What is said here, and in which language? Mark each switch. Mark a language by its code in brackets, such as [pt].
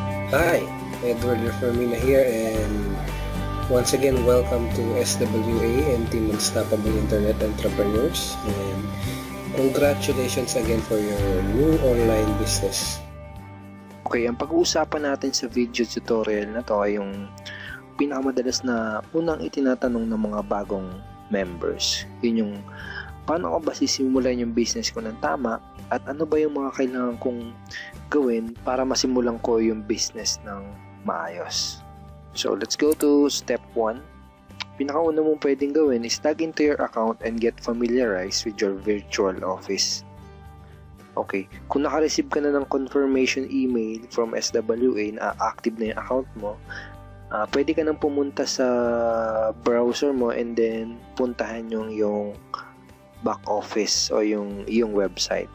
[en] Hi, Edward Fermina here, and once again, welcome to SWA and Team Unstoppable Internet Entrepreneurs, and congratulations again for your new online business. [tl] Okay, ang pag-uusapan natin sa video tutorial na to ay yung pinakamadalas na unang itinatanong ng mga bagong members. Yun yung paano ko ba sisimulan yung business ko ng tama at ano ba yung mga kailangan kong gawin para masimulan ko yung business ng maayos. [en] So, let's go to step 1. [tl] Pinakauna mong pwedeng gawin [en] is log into your account and get familiarized with your virtual office. [tl] Okay, kung naka-receive ka na ng confirmation email from SWA na active na yung account mo, pwede ka nang pumunta sa browser mo and then puntahan yung back office o yung website.